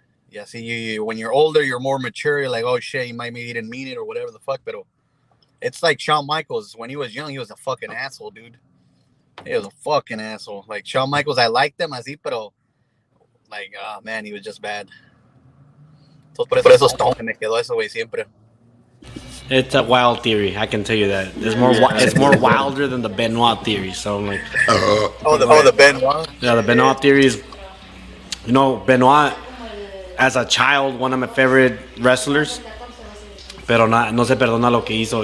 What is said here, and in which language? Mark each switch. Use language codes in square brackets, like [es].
[en] Yeah, see, when you're older, you're more mature. You're like, oh shit, maybe he didn't mean it or whatever the fuck. But it's like Shawn Michaels. When he was young, he was a fucking asshole, dude. He was a fucking asshole. Like Shawn Michaels, I liked him [es] así, pero [en] Like, oh man, he was just bad. [es] Entonces, por eso Stone me quedó eso, güey, siempre. [en] It's a wild theory. I can tell you that. It's more wilder than the Benoit theory. So I'm like, The Benoit. yeah, the Benoit theory is, Benoit as a child, one of my favorite wrestlers, [es] pero no se perdona lo que hizo.